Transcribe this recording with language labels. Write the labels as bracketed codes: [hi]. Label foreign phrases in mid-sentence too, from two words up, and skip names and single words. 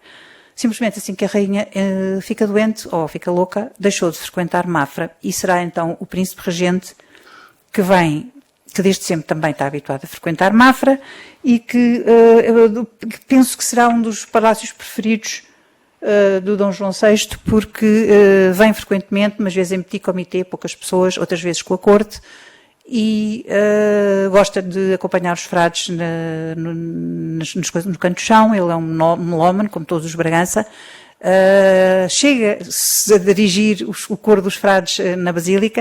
[pt] Simplesmente assim que a rainha fica doente ou fica louca, deixou de frequentar Mafra e será então o príncipe regente que desde sempre também está habituado a frequentar Mafra e que penso que será um dos palácios preferidos do Dom João VI, porque vem frequentemente, umas vezes em [fr] petit comité, [pt] poucas pessoas, outras vezes com a corte, e gosta de acompanhar os frades no canto do chão. Ele é um melómano, como todos os Bragança. Chega-se a dirigir o coro dos frades na Basílica.